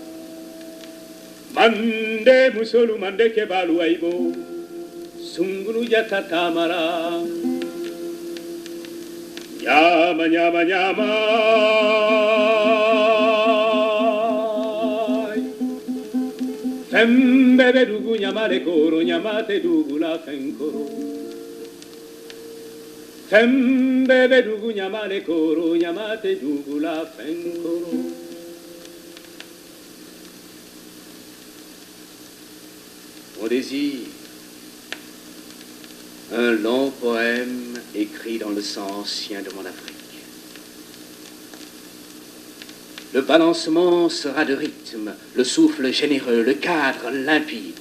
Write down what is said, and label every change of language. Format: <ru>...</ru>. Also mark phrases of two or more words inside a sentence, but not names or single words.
<bm>Mande musolu mande kebalu Aibo, Sunguru Jata Tamara, Nyama nyama nyama. Fembebe dugu nyamale koro, nyamate dugu la fenkoro. Fembebe dugu nyamale koro, nyamate dugu la fenkoro.</bm> <fr>Mon désir, un long poème écrit dans le sang ancien de mon Afrique. Le balancement sera de rythme, le souffle généreux, le cadre limpide.</fr>